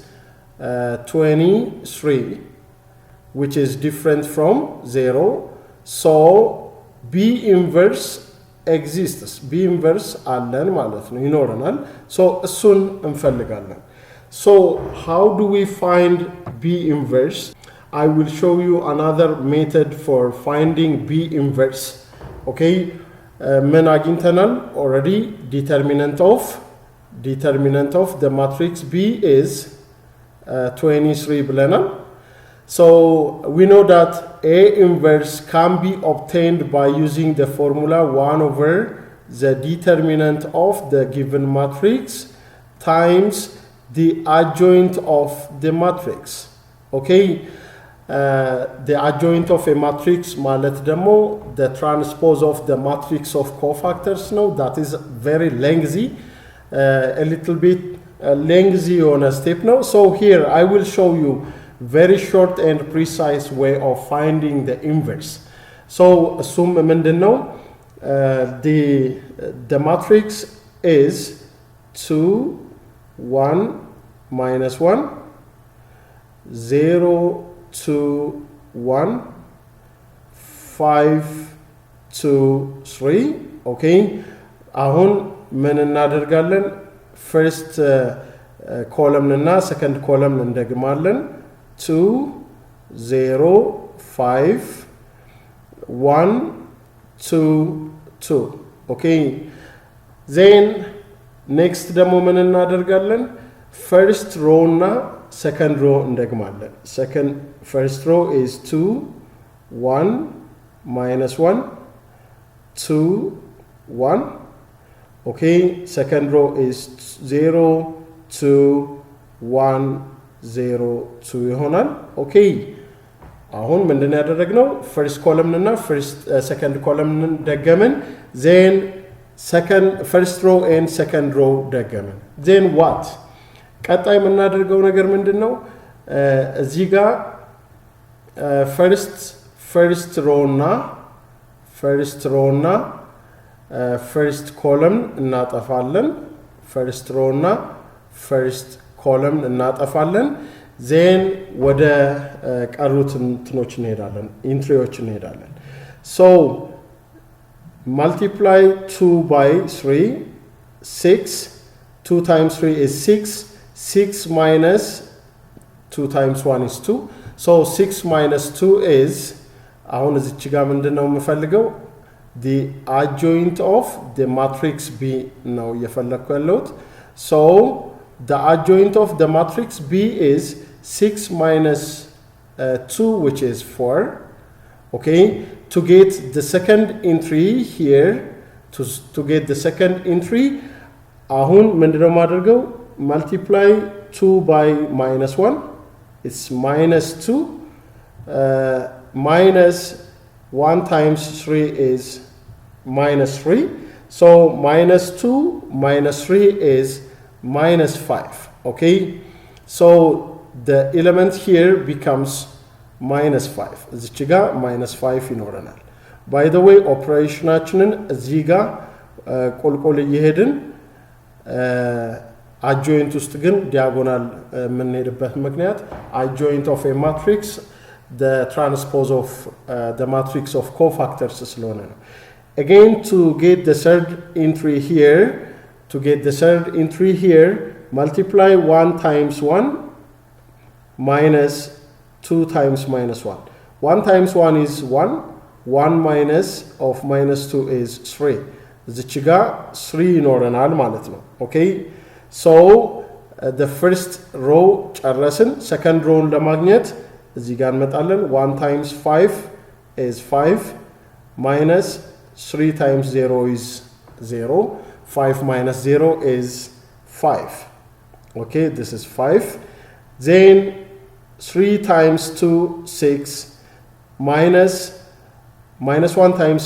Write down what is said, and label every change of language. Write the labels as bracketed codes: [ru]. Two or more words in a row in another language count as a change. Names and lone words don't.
[en] 23 which is different from 0 so B inverse exists B inverse [am] አለን ማለት ነው ይኖረናል [en] so [am] እሱን እንፈልጋለን [en] so how do we find B inverse I will show you another method for finding B inverse okay [am] ምን አግኝተናል [en] already determinant of the matrix B is 23 ብለናል so we know that A inverse can be obtained by using the formula 1 over the determinant of the given matrix times the adjoint of the matrix okay the adjoint of a matrix [am] ማለት ደግሞ [en] the transpose of the matrix of cofactors ነው that is very lengthy a little bit lengthy on a step now so here I will show you very short and precise way of finding the inverse so assume ምንድነው the matrix is 2 1 minus 1 0 2 1 5 2 3 okay [am] አሁን ምን እናደርጋለን [en] first column እና second column እንደግማለን 2 0 5 1 2 2 okay then next [am] ደግሞ ምን እናደርጋለን [en] first row እና second row እንደግማለን first row is 2 1 minus 1 2 1 okay second row is 0 2 1 0 2 ይሆናል okay [am] አሁን ምንድነው ያደረግነው [en] first column እና second column ደገመን then first row and second row ደገመን then what [am] ቀጣይ የምናደርገው ነገር ምንድነው እዚህ ጋር [en] first row እና first column እናጠፋለን first row እና first column እናጠፋለን then [am] ወደ ቀሩት እንትኖች እንሄዳለን ኢንትሪዎች እንሄዳለን [en] so multiply 2 by 3 6 2 times 3 is 6 minus 2 times 1 is 2 so 6 minus 2 is [am] አሁን እዚች ጋር ምንድነው የምፈልገው [en] the adjoint of the matrix B [am] ነው እየፈለኩ ያለሁት [en] so the adjoint of the matrix B is 6 minus 2 which is 4 okay to get the second entry here to get the second entry [am] አሁን ምንድነው ማድረገው [en] multiply 2 by minus 1 it's minus 2 minus 1 times 3 is minus 3 so minus 2 minus 3 is minus 5 okay so the element here becomes minus 5 [am] እዚች ጋር [en] minus 5 ይኖረናል by the way [am] operationaችንን እዚህ ጋር ቁልቁል እየሄድን [en] adjoint [am] ውስጥ ግን [en] diagonal [am] የምንሄድበት ምክንያት [en] adjoint of a matrix the transpose of the matrix of cofactors [am] ስለሆነ ነው [en] again to get the third entry here multiply 1 times 1 minus 2 times minus 1 1 times 1 is 1 1 minus of minus 2 is 3 [am] እዚች ጋር [en] 3 [am] ይኖረናል ማለት ነው [en] okay so the first row ጨረስን second row [am] ለማግኘት እዚህ ጋር እንመጣለን [en] 1 times 5 is 5 minus 3 times 0 is 0 5 minus 0 is 5 okay this is 5 then 3 times 2 6 minus 1 times